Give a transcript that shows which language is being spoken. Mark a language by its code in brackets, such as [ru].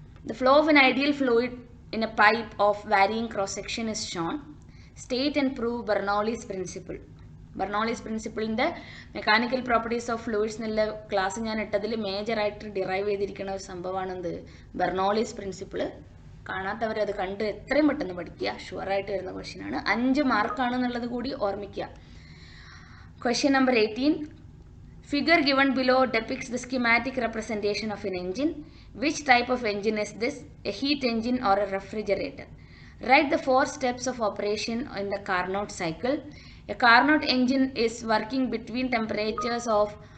[en] The flow of an ideal fluid in a pipe of varying cross section is shown. State and prove Bernoulli's principle. [ml] Bernoulli's പ്രിൻസിപ്പിളിൻ്റെ mechanical properties of fluids എന്നുള്ള class ഞാൻ ഇട്ടതിൽ മേജറായിട്ട് derive ചെയ്തിരിക്കുന്ന ഒരു സംഭവമാണെന്ത് Bernoulli's principle. കാണാത്തവർ അത് കണ്ട് എത്രയും പെട്ടെന്ന് പഠിക്കുക, ഷുവറായിട്ട് വരുന്ന ക്വസ്റ്റ്യനാണ്. 5 മാർക്കാണെന്നുള്ളത് കൂടി ഓർമ്മിക്കുക. Question number 18. [en] Figure given below depicts the schematic representation of an engine. Which type of engine is this? A heat engine or a refrigerator? Write the 4 steps of operation in the Carnot cycle. A Carnot engine is working between temperatures of